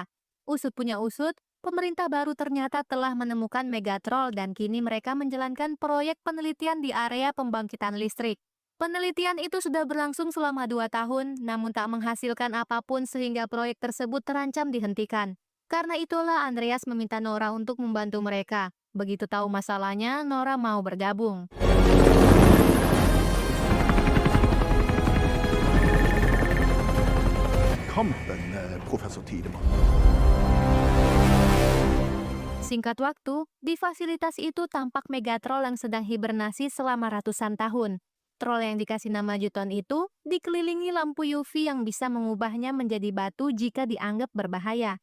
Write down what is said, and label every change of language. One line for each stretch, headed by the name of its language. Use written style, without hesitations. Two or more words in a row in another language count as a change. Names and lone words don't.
Indonesian: Usut punya usut, pemerintah baru ternyata telah menemukan Megatroll dan kini mereka menjalankan proyek penelitian di area pembangkitan listrik. Penelitian itu sudah berlangsung selama 2 tahun, namun tak menghasilkan apapun sehingga proyek tersebut terancam dihentikan. Karena itulah Andreas meminta Nora untuk membantu mereka. Begitu tahu masalahnya, Nora mau bergabung. Kampen, professor Tidemann. Singkat waktu, di fasilitas itu tampak Megatroll yang sedang hibernasi selama ratusan tahun. Troll yang dikasih nama Juton itu dikelilingi lampu UV yang bisa mengubahnya menjadi batu jika dianggap berbahaya.